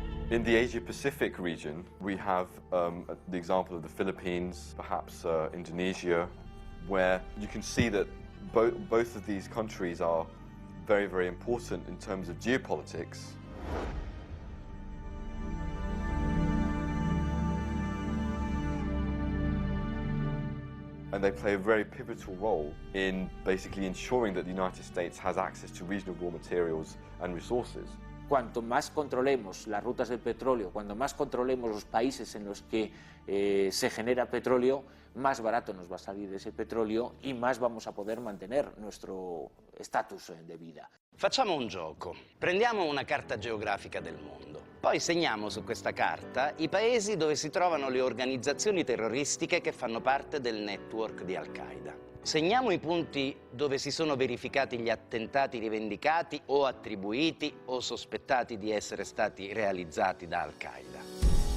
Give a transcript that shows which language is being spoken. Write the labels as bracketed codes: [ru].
[en] In the Asia-Pacific region, we have the example of the Philippines, perhaps Indonesia, where you can see that both of these countries are very, very important in terms of geopolitics. And they play a very pivotal role in basically ensuring that the United States has access to regional raw materials and resources. [es] Cuanto más controlemos las rutas del petróleo, cuanto más controlemos los países en los que se genera petróleo, más barato nos va a salir ese petrolio y más vamos a poder mantener nuestro estatus de vida. [it] Facciamo un gioco. Prendiamo una carta geografica del mondo. Poi segniamo su questa carta i paesi dove si trovano le organizzazioni terroristiche che fanno parte del network di Al-Qaida. Segniamo i punti dove si sono verificati gli attentati rivendicati o attribuiti o sospettati di essere stati realizzati da Al-Qaida.